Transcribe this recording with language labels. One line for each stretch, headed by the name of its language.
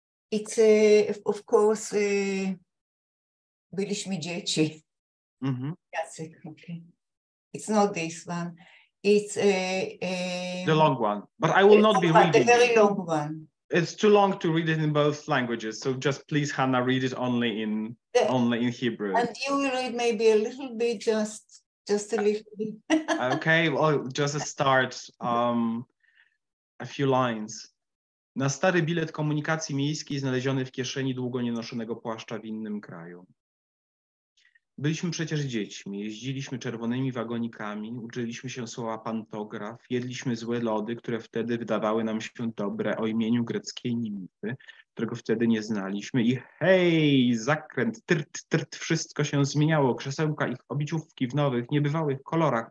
English: It's, of course,
Polish: Byliśmy dzieci.
English: Yaatzek, okay. It's not this one. It's the long one, but I will not be reading the very long one. It's too long to read it in both languages, so just please, Hanna, read it only in Hebrew. And you will read maybe a little bit, just a little bit. Okay, well, just a start, a few lines.
Polish: Na stary bilet komunikacji miejskiej znaleziony w kieszeni długo nienoszonego płaszcza w innym kraju. Byliśmy przecież dziećmi, jeździliśmy czerwonymi wagonikami, uczyliśmy się słowa pantograf, jedliśmy złe lody, które wtedy wydawały nam się dobre, o imieniu greckiej nimfy, którego wtedy nie znaliśmy, i hej, zakręt, trt, wszystko się zmieniało, krzesełka ich obiciówki w nowych, niebywałych kolorach.